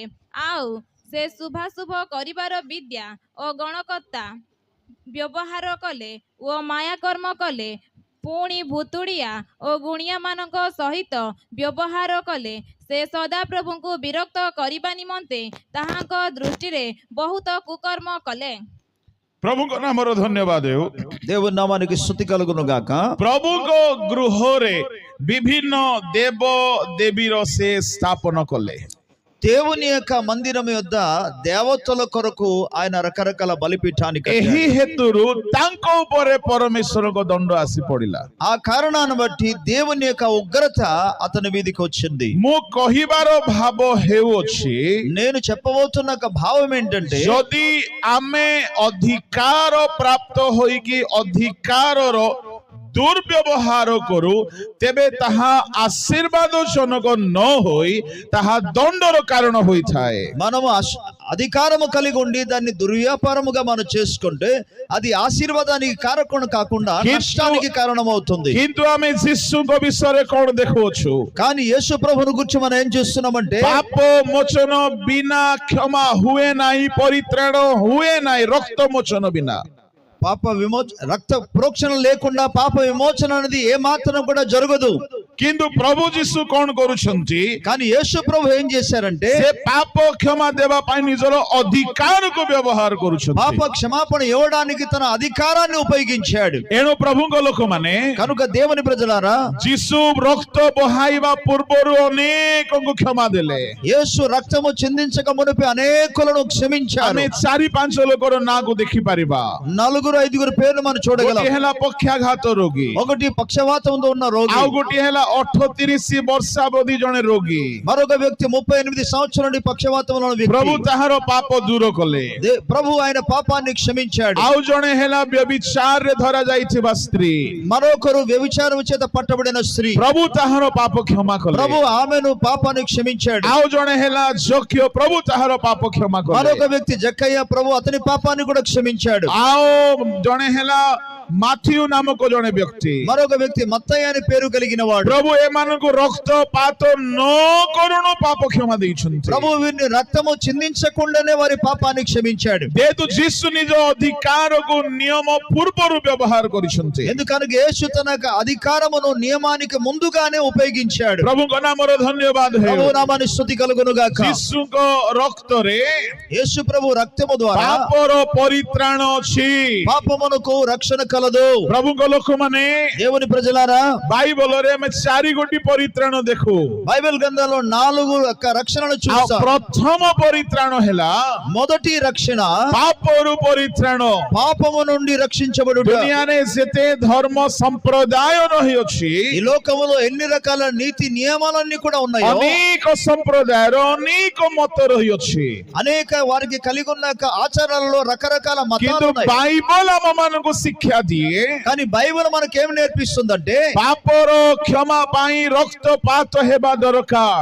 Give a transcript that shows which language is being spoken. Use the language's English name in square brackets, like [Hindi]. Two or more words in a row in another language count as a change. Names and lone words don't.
[Odia] ଆଉ ସେ ଶୁଭାଶୁଭ କରିବାର ବିଦ୍ୟା ଓ ଗଣକର୍ତ୍ତା ବ୍ୟବହାର କଲେ ଓ ମାୟାକର୍ମ କଲେ। ପୁଣି ଭୁତୁଡ଼ିଆ ଓ ଗୁଣିଆମାନଙ୍କ ସହିତ ବ୍ୟବହାର କଲେ। ସେ ସଦାପ୍ରଭୁଙ୍କୁ ବିରକ୍ତ କରିବା ନିମନ୍ତେ ତାହାଙ୍କ ଦୃଷ୍ଟିରେ ବହୁତ କୁକର୍ମ କଲେ। ପ୍ରଭୁଙ୍କ ନାମର ଧନ୍ୟବାଦ ହେଉ। [Telugu] దేవుని నామానికి స్తుతి కలుగును గాక। [Odia] ପ୍ରଭୁଙ୍କ ଗୃହରେ ବିଭିନ୍ନ ଦେବ ଦେବୀର ସେ ସ୍ଥାପନ କଲେ। [Telugu] దేవుని యొక్క మందిరం యొద్ద దేవతల కొరకు ఆయన రకరకాల బలిపీఠాన్ని కట్టాడు। [Odia] ଏହି ହେତୁରୁ ତାଙ୍କ ଉପରେ ପରମେଶ୍ୱରଙ୍କ ଦଣ୍ଡ ଆସି ପଡ଼ିଲା। [Telugu] ఆ కారణాన్ని బట్టి దేవుని యొక్క ఉగ్రత అతని మీదకి వచ్చింది। [Odia] ମୁଁ କହିବାର ଭାବ ହେଉଅଛି, [Telugu] నేను చెప్పబోతున్న ఒక భావం ఏంటంటే, [Odia] ଯଦି ଆମେ ଅଧିକାର ପ୍ରାପ୍ତ ହୋଇକି ଅଧିକାରର ଦୁର୍ବ୍ୟବହାର କରୁ, ତେବେ ତାହା ଆଶୀର୍ବାଦ ଜନକ ନ ହୋଇ ତାହା ଦଣ୍ଡର କାରଣ ହୋଇଥାଏ। [Telugu] మనము అధికారము కలిగి ఉండి దాన్ని దుర్వ్యాపారముగా మనం చేసుకుంటే అది ఆశీర్వాదానికి కారకం కాకుండా నష్టానికి కారణమవుతుంది। [Odia] କିନ୍ତୁ ଆମେ ଯୀଶୁଙ୍କ ବିଷୟରେ କଣ ଦେଖୁଅଛୁ? [Telugu] కానీ యేసు ప్రభువును గురించి మనం ఏం చేస్తున్నామంటే, [Odia] ପାପ ମୋଚନ ବିନା କ୍ଷମା ହୁଏ ନାହିଁ, ପରିତ୍ରାଣ ହୁଏ ନାହିଁ ରକ୍ତ ମୋଚନ ବିନା। [Telugu] రక్త ప్రోక్షణ లేకుండా పాప విమోచన అనేది ఏ మాత్రం కూడా జరగదు। [Odia] କିନ୍ତୁ ପ୍ରଭୁ ଯୀଶୁ କଣ କରୁଛନ୍ତି? [Telugu] కానీ యేసు ప్రభు ఏం చేశారంటే, [Odia] ସେ ପାପ କ୍ଷମା ଦେବା ପାଇଁ ନିଜର ଅଧିକାରକୁ ବ୍ୟବହାର କରୁଛନ୍ତି। [Telugu] పాప క్షమాపణ ఇవ్వడానికి తన అధికారాన్ని ఉపయోగించాడు। [Odia] ଏଣୁ ପ୍ରଭୁଙ୍କ ଲୋକମାନେ, [Telugu] కనుక దేవుని ప్రజలారా, [Odia] ଯୀଶୁ ରକ୍ତ ବହାଇବା ପୂର୍ବରୁ ଅନେକଙ୍କୁ କ୍ଷମା ଦେଲେ। [Telugu] యేసు రక్తము చిందించక మునిపి అనేకులను క్షమించారు। [Odia] ଆମେ 4-5 ଲୋକର ନାଁକୁ ଦେଖିପାରିବା। [Telugu] 4-5 పేర్లు మనం చూడగలం। [Odia] ଗୋଟିଏ ହେଲା ପକ୍ଷାଘାତ ରୋଗୀ, [Telugu] ఒకటి పక్షవాతంతో ఉన్న రోగి, [Odia] ଆଉ ଗୋଟିଏ ହେଲା 38 ବର୍ଷାବଧି ଜଣେ ରୋଗୀ। [Telugu] మరొక వ్యక్తి 38 సంవత్సరాల నుండి పక్షవాతంలో ఉన్న వ్యక్తి। [Odia] ପ୍ରଭୁ ତାହାର ପାପ ଦୂର କଲେ। [Telugu] ప్రభు ఆయన పాపాన్ని క్షమించాడు। [Odia] ଆଉ ଜଣେ ହେଲା ବ୍ୟଭିଚାରରେ ଧରା ଯାଇଥିବା ସ୍ତ୍ରୀ, [Telugu] మరొకరు వ్యభిచారం చేత పట్టబడిన స్త్రీ, [Odia] ପ୍ରଭୁ ତାହାର ପାପ କ୍ଷମା କଲେ। [Telugu] ప్రభు ఆమెను పాపాన్ని క్షమించాడు। [Odia] ଆଉ ଜଣେ ହେଲା ଯକ୍ଷ, ପ୍ରଭୁ ତାହାର ପାପ କ୍ଷମା କଲେ। [Telugu] మరొక వ్యక్తి జక్కయ్య, ప్రభు అతని పాపాన్ని కూడా క్షమించాడు। [Odia] ଆଉ ଜଣେ ହେଲା ମାଥିଉ ନାମକ ଜଣେ ବ୍ୟକ୍ତି, [Telugu] మరొక వ్యక్తి మత్తయ్య అని పేరు కలిగిన వాడు। [Odia] ପ୍ରଭୁ ଏମାନଙ୍କୁ ରକ୍ତପାତ ନ କରୁଣୁ ପାପ କ୍ଷମା ଦେଇଛନ୍ତି। [Telugu] ప్రభు వీరిని రక్తము చిందించకుండానే వారి పాపాన్ని క్షమించాడు। [Odia] ଯେହେତୁ ଯୀଶୁ ନିଜ ଅଧିକାରକୁ ନିୟମ ପୂର୍ବରୁ ବ୍ୟବହାର କରିଛନ୍ତି, [Telugu] ఎందుకనగా యేసు తన యొక్క అధికారమును నియమానికి ముందుగానే ఉపయోగించాడు। [Odia] ପ୍ରଭୁଙ୍କ ନାମର ଧନ୍ୟବାଦ ହେଉ। [Telugu] ప్రభు నామానికి స్తుతి కలుగును గాక। [Odia] ଯୀଶୁଙ୍କ ରକ୍ତରେ [Telugu] యేసు ప్రభు రక్తము ద్వారా [Odia] ପାପର ପରିତ୍ରାଣ ଅଛି। [Telugu] పాపమునకు రక్షణ కలదు। [Odia] ପ୍ରଭୁଙ୍କ ଲୋକମାନେ, [Telugu] దేవుని ప్రజలారా, [Odia] ବାଇବଲରେ ଆମେ 4 ଗୋଟି ପରିତ୍ରାଣ ଦେଖୁ। [Telugu] బైబిల్ గ్రంథంలో 4 యొక్క రక్షణను [Odia] ଆଉ [Telugu] చూస్తాం। [Odia] ପ୍ରଥମ ପରିତ୍ରାଣ ହେଲା [Telugu] మొదటి రక్షణ [Odia] ପାପରୁ ପରିତ୍ରାଣ। [Telugu] పాపము నుండి రక్షించబడుట। [Odia] ଦୁନିଆରେ ଯେତେ ଧର୍ମ ସମ୍ପ୍ରଦାୟ ରହିଅଛି, [Telugu] ఈ లోకములో ఎన్ని రకాల నీతి నియమాలన్నీ కూడా ఉన్నాయో, [Odia] ଅନେକ ସମ୍ପ୍ରଦାୟର ଅନେକ ମତ ରହିଅଛି, [Telugu] అనేక వారికి కలిగి ఉన్న యొక్క ఆచారాలలో రకరకాల మతాలు [Odia] କିନ୍ତୁ [Telugu] ఉన్నాయి। [Odia] ବାଇବଲ ଆମମାନଙ୍କୁ ଶିକ୍ଷା ଦିଏ, [Telugu] కానీ బైబిల్ మనకేం నేర్పిస్తుందంటే, [Odia] ପାପର କ୍ଷମା ପାଇଁ ରକ୍ତପାତ ହେବା ଦରକାର।